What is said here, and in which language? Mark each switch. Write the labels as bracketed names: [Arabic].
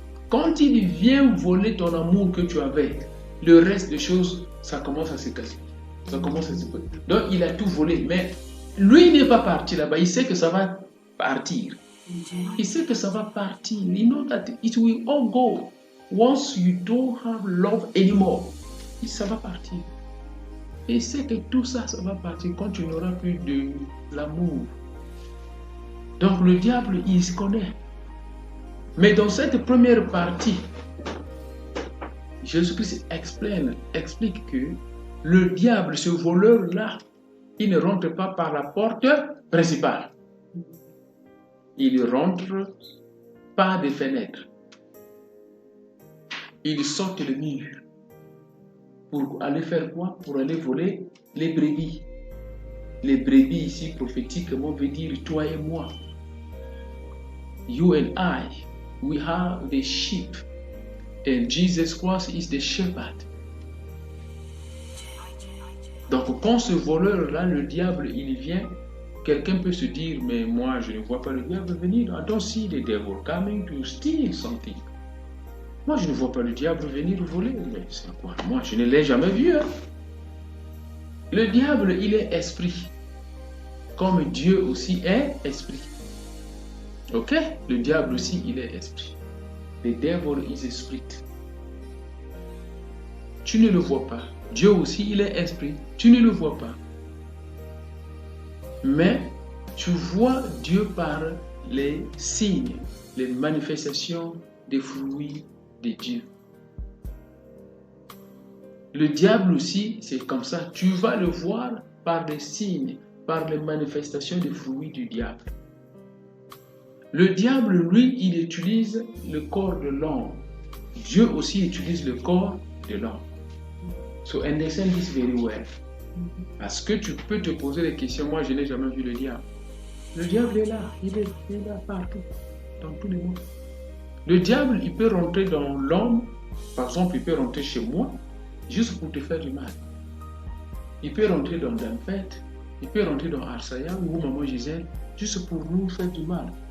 [French] Quand il vient voler ton amour que tu avais, le reste des choses, ça commence à se casser. Ça commence à se casser. Donc il a tout volé, mais lui n'est pas parti là-bas. Il sait que ça va partir. Il sait que ça va partir. [English] You know that it will all go. Once you don't have love anymore, [French] ça va partir. Et il sait que tout ça, ça va partir quand tu n'auras plus de l'amour. Donc le diable, il se connaît. Mais dans cette première partie, Jésus-Christ explique que le diable, ce voleur-là, il ne rentre pas par la porte principale. Il rentre par des fenêtres. Il saute le mur. Pour aller faire quoi? Pour aller voler les brebis. Les brebis ici, prophétiquement, veut dire toi et moi. [English] You and I, we have the sheep. And Jesus Christ is the shepherd. [French] Donc quand ce voleur-là, le diable, il vient, quelqu'un peut se dire, mais moi je ne vois pas le diable venir. [English] I don't see the devil coming to steal something. [French] Moi je ne vois pas le diable venir voler. Mais c'est quoi? Moi je ne l'ai jamais vu. Hein? Le diable, il est esprit. Comme Dieu aussi est esprit. Ok? Le diable aussi, il est esprit. [English] The devil is a spirit. [French] Tu ne le vois pas. Dieu aussi, il est esprit. Tu ne le vois pas. Mais tu vois Dieu par les signes, les manifestations des fruits de Dieu. Le diable aussi, c'est comme ça. Tu vas le voir par les signes, par les manifestations des fruits du diable. Le diable, lui, il utilise le corps de l'homme. Dieu aussi utilise le corps de l'homme. [English] So understand this very well. [French] Parce que tu peux te poser des questions. Moi, je n'ai jamais vu le diable. Le diable est là. Il est là partout. Dans tous les mondes. Le diable, il peut rentrer dans l'homme Par exemple, il peut rentrer chez moi juste pour te faire du mal. Il peut rentrer dans Danfet, il peut rentrer dans Arsaya ou Maman Gisèle juste pour nous faire du mal.